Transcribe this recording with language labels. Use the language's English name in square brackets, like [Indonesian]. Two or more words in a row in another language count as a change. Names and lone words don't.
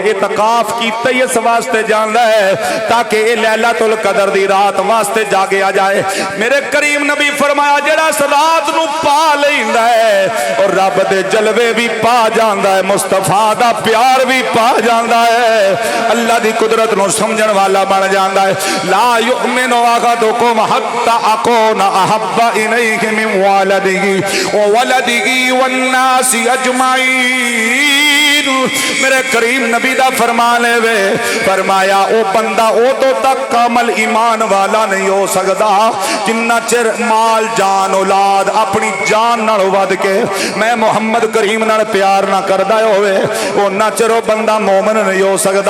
[Punjabi] اعتکاف کیتا ہی اس واسطے جاندا ہے تاکہ یہ لیلۃ القدر دی رات واسطے جاگے آ جائے. میرے کریم نبی فرمایا جیہڑا اس رات نوں پا لیندا ہے اور رب دے جلوے بھی پا جاندا ہے، مصطفیٰ دا پیار بھی پا جاندا ہے، اللہ دی قدرت نوں سمجھن والا بن جاندا ہے. [Arabic] لا يؤمن أحدكم حتى أكون أحب إليه من والده وولده والناس أجمعين. [Punjabi] میرے کریم نبی دا فرمان ہے وے، فرمایا او بندہ اودوں تک کامل ایمان والا نہیں ہو سکدا جنا چر مال جان اولاد اپنی جان نال ودھ کے میں محمد کریم نال پیار نہ کردا ہووے، انا چر او بندہ مومن نہیں ہو سکتا.